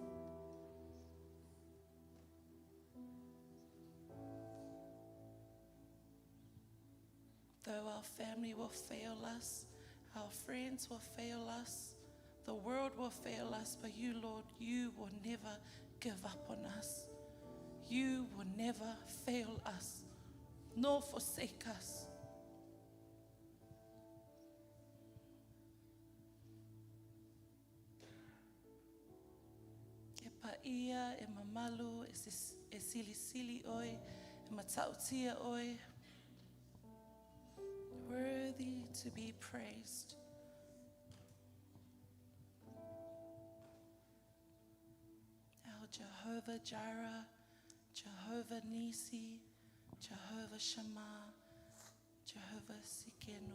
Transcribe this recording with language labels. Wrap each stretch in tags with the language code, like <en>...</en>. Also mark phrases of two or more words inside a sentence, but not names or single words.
<en>Though our family will fail us, our friends will fail us, the world will fail us, but you, Lord, you will never give up on us. You will never fail us, nor forsake us.</en> <sm>E paia, e mamalu, e silisili oi, e matautia oi.</sm> <en>Worthy to be praised. Our Jehovah Jireh, Jehovah Nisi, Jehovah Shammah, Jehovah Sikenu.</en>